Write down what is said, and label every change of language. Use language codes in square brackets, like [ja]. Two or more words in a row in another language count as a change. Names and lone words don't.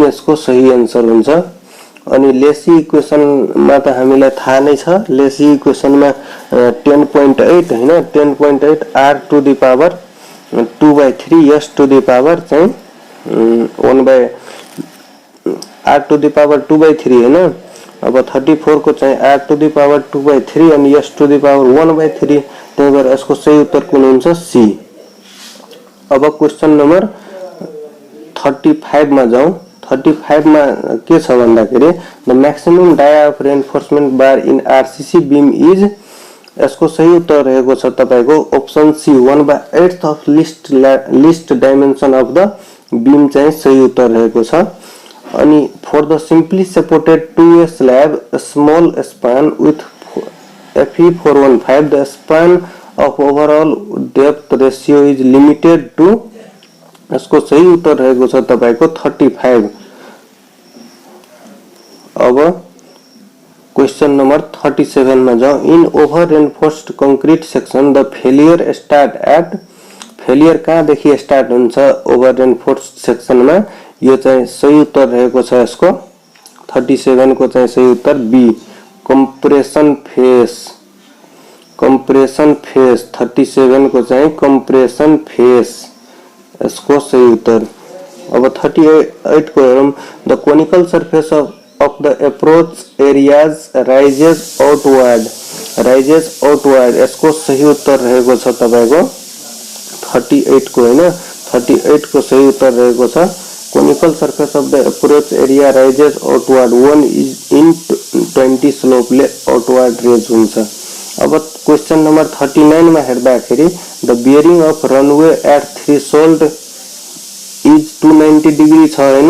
[ne] यसको सही आन्सर हुन्छ। अनि लेसी इक्वेशन मा त हामीलाई थाहा नै छ। [en] Lacey equation मा 10.8 हैन 10.8 r to the power 2/3 s to the power चाहिँ 1/2 r to the power 2/3 हैन। अब 34 को चाहिँ r to the power 2/3 अनि s to the power 1/3, [ne] त्यही भएर यसको सही उत्तर कुन हुन्छ? सी। अब [en] question number [ne] 35 मा जाउँ। 35 मा के छ भन्दाखेरि [en] the maximum dia of reinforcement bar in RCC beam is, [ne] यसको सही उत्तर रहेको छ तपाईको अप्सन सी 1/8 [en] of least dimension of the beam [ne] चाहिँ सही उत्तर रहेको छ। [en] अनि for the simply supported 2way slab small span with FE 415 the span of overall depth ratio is limited to, [ne] यसको सही उत्तर रहेको छ तपाईको 35। [hi] अब [en] question number [hi] 37 में जाओ। [en] in over reinforced concrete section the failure start at, फेलियर [ne] कहाँ देखि स्टार्ट हुन्छ [en] over reinforced section में? [ne] यो चाहिँ सही उत्तर रहेको छ यसको 37 को चाहिँ सही उत्तर बी [en] compression face. compression face [ne] 37 को चाहिँ [en] compression face, [ne] इसको सही उत्तर। अब 38 को हेरौं। [en] the conical surface of the approach areas rises outward, rises outward, [ne] यसको सही उत्तर रहेको छ तपाईको 38 को हैन। 38 को सही उत्तर रहेको छ [en] conical surface of the approach area rises outward 1 in 20 स्लोपले outward raise हुन्छ। अब question number 39 [ne] मा हेर्दाखेरि [en] the bearing of runway at threshold is 290 degree [ne] छ हैन।